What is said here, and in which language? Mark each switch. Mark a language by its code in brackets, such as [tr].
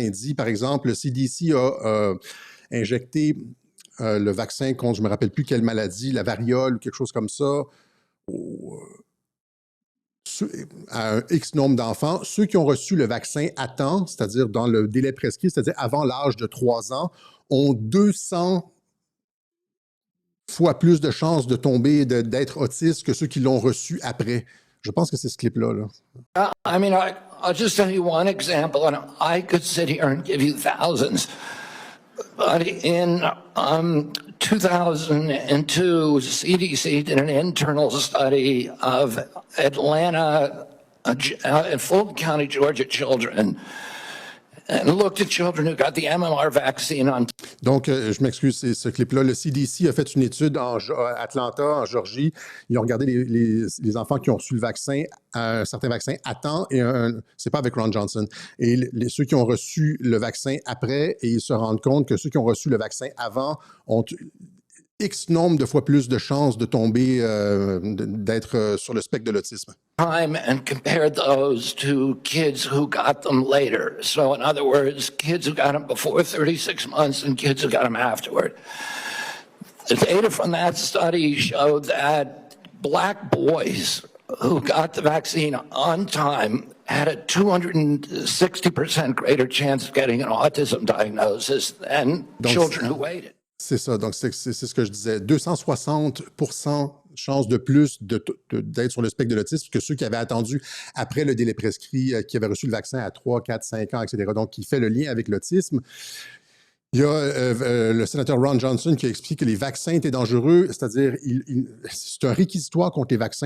[fr] Il dit, par exemple, le CDC a injecté le vaccin contre, je ne me rappelle plus quelle maladie, la variole ou quelque chose comme ça, à un X nombre d'enfants. Ceux qui ont reçu le vaccin à temps, c'est-à-dire dans le délai prescrit, c'est-à-dire avant l'âge de 3 ans, ont 200 fois plus de chances de tomber, d'être autistes que ceux qui l'ont reçu après. Je pense que c'est ce clip-là. [en] I mean, I'll just tell you one example, and I could sit here and give you thousands. But in 2002, CDC did an internal study of Atlanta and Fulton County, Georgia children and looked at children who got the MMR vaccine on. [fr] Donc, je m'excuse, c'est ce clip-là. Le CDC a fait une étude à Atlanta, en Georgie. Ils ont regardé les enfants qui ont reçu le vaccin, un certain vaccin à temps, et c'est pas avec Ron Johnson. Et ceux qui ont reçu le vaccin après, et ils se rendent compte que ceux qui ont reçu le vaccin avant ont X nombre de fois plus de chances de tomber, d'être sur le spectre de l'autisme. [en] Time and compared those to kids who got them later. So in other words, kids who got them before 36 months and kids who got them afterward. The data from that study showed that Black boys who got the vaccine on time had a 260% greater chance of getting an autism diagnosis than children who waited. [fr] C'est ça, donc c'est ce que je disais. 260% chance de plus d'être sur le spectre de l'autisme que ceux qui avaient attendu après le délai prescrit, qui avaient reçu le vaccin à 3, 4, 5 ans, etc. Donc, il fait le lien avec l'autisme. Il y a le sénateur Ron Johnson qui a expliqué que les vaccins étaient dangereux, c'est-à-dire c'est un réquisitoire contre les vaccins.